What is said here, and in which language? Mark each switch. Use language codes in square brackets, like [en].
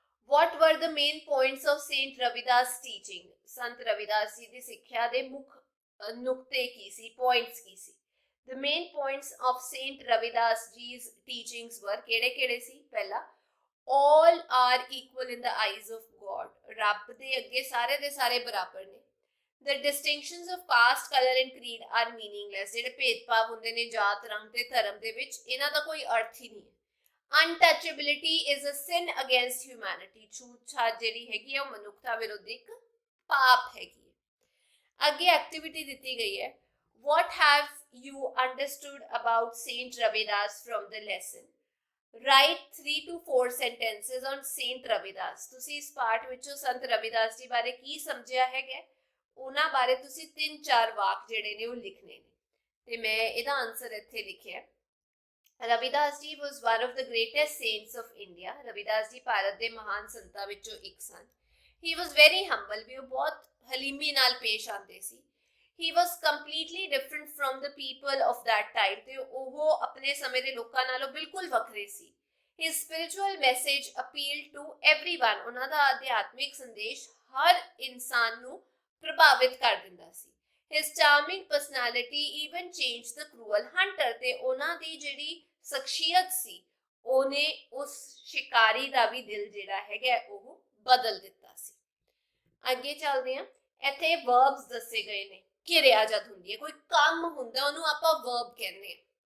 [en] what were the main points of Saint Ravidas teaching? [pa] Sant Ravidas ji ਦੀ ਸਿੱਖਿਆ ਦੇ ਮੁੱਖ ਨੁਕਤੇ ਕੀ ਸੀ, points Ki ਸੀ? [en] the main points of Saint Ravidas ji's teachings were [pa] ਕਿਹੜੇ ਕਿਹੜੇ ਸੀ? ਪਹਿਲਾ [en] all are equal in the eyes of God, [pa] ਰੱਬ ਦੇ ਅੱਗੇ ਸਾਰੇ ਦੇ ਸਾਰੇ ਬਰਾਬਰ ਨੇ। [en] the distinctions of caste, color and creed are meaningless, [pa] ਜਿਹੜੇ ਭੇਦਭਾਵ ਹੁੰਦੇ ਨੇ ਜਾਤ, ਰੰਗ ਤੇ ਧਰਮ ਦੇ ਵਿੱਚ, ਇਹਨਾਂ ਦਾ ਕੋਈ ਅਰਥ ਹੀ ਨਹੀਂ ਹੈ। [en] untouchability is a sin against humanity, [pa] ਛੂਤ ਛਾਤ ਜਿਹੜੀ ਹੈਗੀ ਹੈ ਉਹ ਮਨੁੱਖਤਾ ਵਿਰੁੱਧ ਇੱਕ ਪਾਪ ਹੈਗੀ ਹੈ। ਅੱਗੇ ਐਕਟੀਵਿਟੀ ਦਿੱਤੀ ਗਈ ਹੈ [en] what have you understood about Saint Ravidas from the lesson? write 3 to 4 sentences on Saint Ravidas, [pa] ਤੁਸੀਂ ਇਸ ਪਾਠ ਵਿੱਚੋਂ ਸੰਤ ਰਵਿਦਾਸ ਜੀ ਬਾਰੇ ਕੀ ਸਮਝਿਆ ਹੈਗਾ, ਉਹਨਾਂ ਬਾਰੇ ਤੁਸੀਂ 3-4 ਵਾਕ ਜਿਹੜੇ ਨੇ ਉਹ ਲਿਖਣੇ ਨੇ, ਤੇ ਮੈਂ ਇਹਦਾ ਆਨਸਰ ਇੱਥੇ ਲਿਖਿਆ [en] Ravidas ji was one of the greatest saints of India. [pa] Ravidas ji Bharat ਦੇ ਮਹਾਨ ਸੰਤਾਂ ਵਿੱਚੋਂ ਇੱਕ ਸਨ. [en] He was very humble. [pa] ਵੀ ਉਹ ਬਹੁਤ ਹਲੀਮੀ ਨਾਲ ਪੇਸ਼ ਆਉਂਦੇ ਸੀ. [en] He was completely different from the people of that time. [pa] ਤੇ ਉਹ ਆਪਣੇ ਸਮੇਂ ਦੇ ਲੋਕਾਂ ਨਾਲੋਂ ਬਿਲਕੁਲ ਵੱਖਰੇ ਸੀ. [en] His spiritual message appealed to everyone. [pa] ਉਹਨਾਂ ਦਾ ਅਧਿਆਤਮਿਕ ਸੰਦੇਸ਼ ਹਰ ਇਨਸਾਨ ਨੂੰ ਪ੍ਰਭਾਵਿਤ ਕਰ ਦਿੰਦਾ ਸੀ. [en] His charming personality even changed the cruel hunter. [pa] ਤੇ ਉਹਨਾਂ ਦੀ ਜਿਹੜੀ ਸ਼ਖਸੀਅਤ ਸੀ ਉਹਨੇ ਉਸ ਸ਼ਿਕਾਰੀ ਦਾ ਵੀ ਦਿਲ ਜਿਹੜਾ ਹੈਗਾ ਉਹ ਬਦਲ ਦਿੱਤਾ ਸੀ. ਅੱਗੇ ਚੱਲਦੇ ਹਾਂ. ਇੱਥੇ ਵਰਬਸ ਦੱਸੇ ਗਏ ਨੇ. ਕਿਰਿਆ ਜਦ ਹੁੰਦੀ ਹੈ, ਕੋਈ ਕੰਮ ਹੁੰਦਾ ਉਹਨੂੰ ਆਪਾਂ ਵਰਬ ਕਹਿੰਦੇ ਹਾਂ.